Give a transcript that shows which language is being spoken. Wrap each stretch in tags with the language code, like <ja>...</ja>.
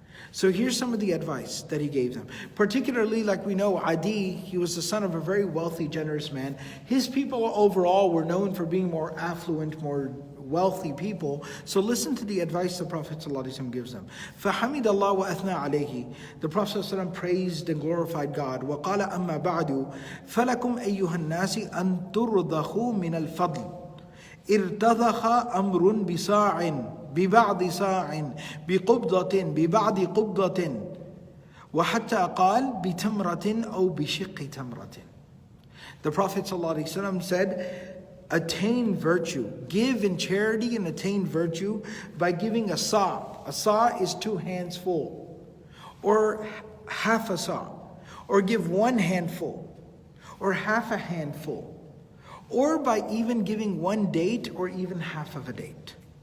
<en>So here's some of the advice that he gave them. Particularly, like we know, Adiy, he was the son of a very wealthy, generous man. His people overall were known for being more affluent, more wealthy people. So listen to the advice the Prophet ﷺ gives them.</en> <ar>فَحَمِدَ اللَّهُ وَأَثْنَى عَلَيْهِ.</ar> <en>The Prophet ﷺ praised and glorified God.</en> <ar>وَقَالَ أَمَّا بَعْدُ فَلَكُمْ أَيُّهَا النَّاسِ أَن تُرْضَخُوا مِنَ الْفَضْلِ ارتضخ أمر بصاع ببعض صاع بقبضة ببعض قبضة وحتى قال بتمرة أو بشق تمرة.</ar> <en>The Prophet ﷺ said, attain virtue, give in charity and attain virtue by giving a sa'. A sa' is 2 hands full, or half a sa', or give 1 handful, or half a handful, or by even giving 1 date or even half of a date.</en>